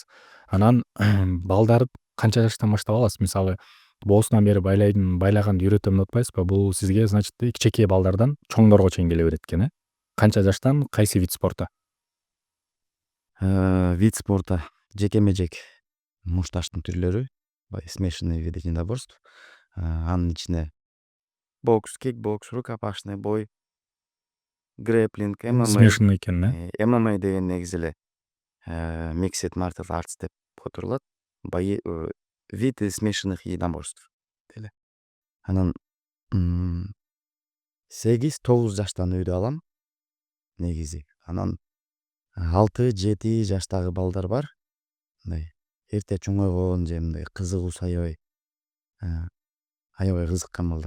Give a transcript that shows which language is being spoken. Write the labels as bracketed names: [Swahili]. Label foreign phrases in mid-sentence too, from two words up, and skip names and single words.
[Kyrgyz] Анан балдар канча жаштан баштап аласыз? Мисалы, боосунан бери байлаганды үйрөтөм деп атпайсызбы? Бул сизге, значит, кичинекей балдардан чоңдорго чейин келе берет экен, Канча жаштан кайсы [Russian] вид спорту? Вид спорта [Kyrgyz] жекеме жек мушташтын түрлөрү, [Russian] смешанный виды единоборств. [Kyrgyz] Анын ичине бокс, кикбокс, [Russian] рукопашный бой, [Kyrgyz] грэплинг, ММА. Смешанный экен, ММА деген негизи эле [English] mixed martial arts [Kyrgyz] деп которулат. [Russian] Виды смешанных единоборств деле. [Kyrgyz] Анан 8-9 жаштан үйдө алам негизи. Анан 6-7 жаштагы балдар бар. Мындай эрте чоңойгон же мындай кызыгуусу аябай кызыккан балдар.